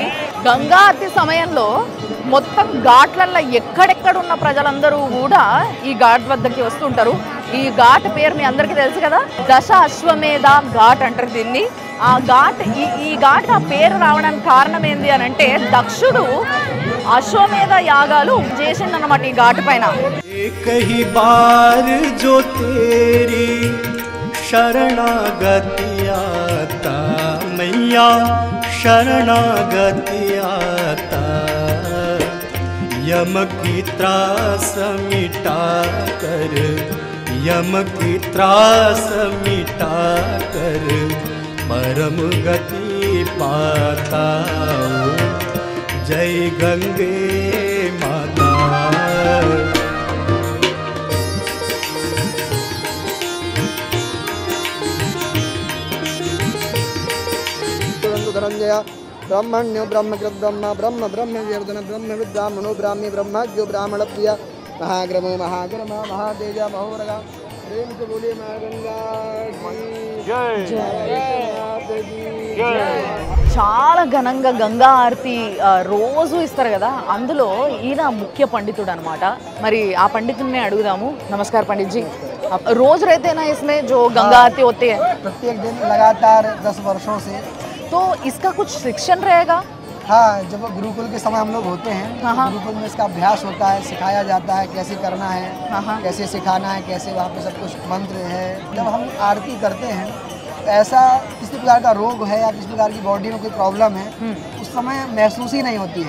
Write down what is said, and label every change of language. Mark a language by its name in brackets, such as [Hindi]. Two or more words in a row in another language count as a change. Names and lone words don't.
[Telugu] గంగా హారతి సమయంలో మొత్తం ఘాట్లల్లో ఎక్కడెక్కడ ఉన్న ప్రజలందరూ కూడా ఈ ఘాట్ వద్దకి వస్తుంటారు. ఈ ఘాట్ పేరు మీ అందరికీ తెలుసు కదా, దశ అశ్వమేధ ఘాట్ అంటారు దీన్ని. ఆ ఘాట్ ఈ ఘాట్ ఆ పేరు రావడానికి కారణం ఏంది అని అంటే, దక్షుడు అశ్వమేధ యాగాలు చేసిండనమాట ఈ ఘాటు పైన. [Hindi] कही बार जो तेरी शरणागति आता मैया, शरणागति आता. यम की त्रास मिटा कर, यम की त्रास मिटा कर, परम गति पाता. जय गंगे माता. [Sanskrit] ब्रह्मण्यो ब्रह्मकृत ब्रह्म ब्रह्म ब्रह्मवर्धन ब्रह्म विद्रामणो ब्राह्मी ब्रह्मज्ञो ब्राह्मण प्रिय महाग्रमो महाग्रम महातेज महोरगा. [Hindi] प्रेम से बोलिए माँ गंगा [Telugu] చాలా ఘనంగా గంగా ఆరతి రోజు ఇస్తారు కదా, అందులో ఈయన ముఖ్య పండితుడు అనమాట. మరి ఆ పండితుడిని అడుగుదాము. [Hindi] నమస్कार पंडित जी, रोज रहते हैं ना इसमें जो गंगा आरती होती है? प्रत्येक दिन लगातार 10 वर्षों से तो इसका कुछ शिक्षण रहेगा? हाँ, जब गुरुकुल के समय हम लोग होते हैं, हाँ। गुरुकुल में इसका अभ्यास होता है, सिखाया जाता है कैसे करना है, हाँ। कैसे सिखाना है, कैसे वहाँ पे सब कुछ मंत्र है। जब हम आरती करते हैं तो ऐसा किसी प्रकार का रोग है या किसी प्रकार की बॉडी में कोई प्रॉब्लम है उस समय महसूस ही नहीं होती है।